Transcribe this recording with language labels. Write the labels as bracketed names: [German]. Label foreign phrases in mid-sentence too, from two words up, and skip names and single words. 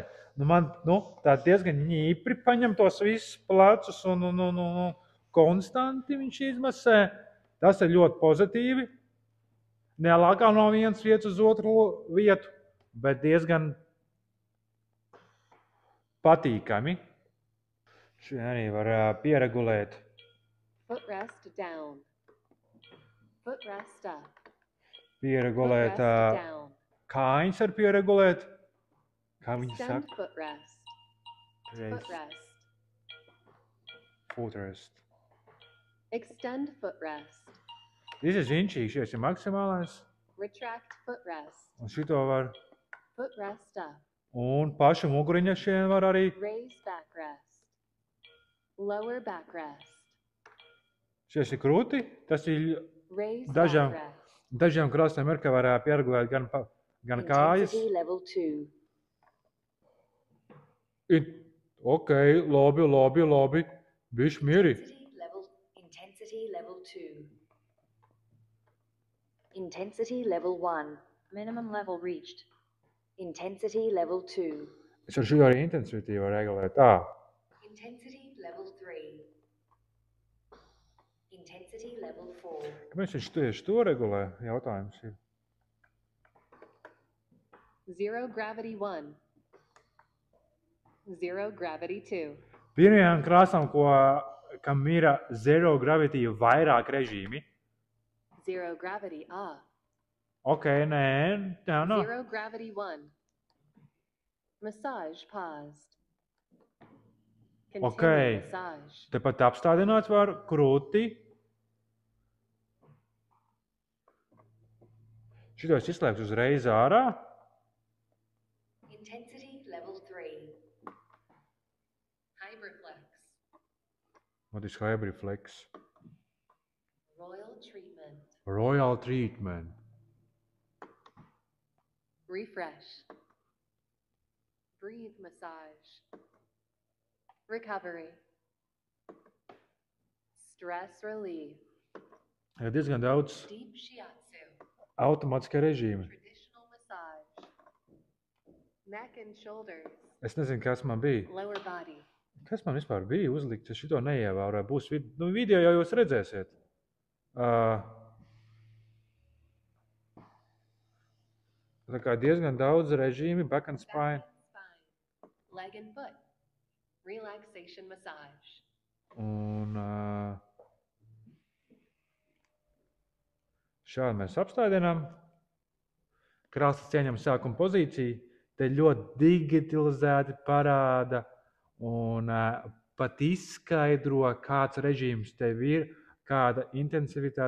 [Latvian] Man tā diezgan ņīpri paņem tos visus plecus un konstanti viņš izmasē. Tas ir ļoti pozitīvi. Nelākā no vienas vietas uz otru vietu, bet diezgan patīkami. Šeit arī var pieregulēt. [English] Footrest down. Footrest up. [Latvian] Pieregulēt [English] Footrest down. [Latvian] kājiņas var pieregulēt. Kā viņi [English] Extend [Latvian] saka? [English] footrest. Footrest. Footrest. Extend footrest. This is [Latvian] inčīgs, šis ir maksimālais. [English] Retract footrest. [Latvian] Un šito var. [English] Footrest up. [Latvian] Un pašu muguriņa šeit var arī. [English] Raise backrest. Lower backrest. [Latvian] Šis ir krūti. Tas ir [English] Raise [Latvian] dažām [English] backrest. [Latvian] krāsnēm ir, ka var pieregulēt gan kājas. [English] Intensity level 2. [Latvian] Ok, labi. Bišķi mieri. [English] Intensity level 2. Intensity level 1. Minimum level reached. Intensity level 2. [Latvian] Es ar šito arī intensivitīvi varu regulēt. Tā. [English] Intensity level 3. Intensity level 4. [Latvian] Kāpēc viņš tieši to regulē? Jautājums ir. [English] Zero gravity 1. Zero gravity 2. [Latvian] Pirmajām krāsām, kam ir [English] zero gravity [Latvian] vairāk režīmi. [English] Zero gravity [Latvian] Ok, nē. [English] Zero gravity 1. Massage paused. Continue [Latvian] Ok. [English] massage. [Latvian] Tepat apstādināts var krūti. Šito es izslēgtu uzreiz ārā. [English] Intensity level 3. Hyperflex. What is Hybriflex? Royal treatment. Royal treatment. Refresh. Breathe massage. Recovery. Stress relief. [Latvian] Ir diezgan daudz [English] Deep shiatsu. [Latvian] automātiska režīma. [English] Traditional massage. Neck and shoulders. [Latvian] Es nezinu, kas man bija. [English] Lower body. [Latvian] Kas man vispār bija uzlikts? Es šito neievēroju. Būs video jau jūs redzēsiet. Tā kā diezgan daudz režīmi. [English] Back and spine. Spine. Leg and foot. Relaxation massage. [Latvian] Un šādi mēs apstādinām. Krāsas ieņem sākuma pozīciju. Te ļoti digitalizēti parāda un pat izskaidro, kāds režīms tev ir, kāda intensivitāte.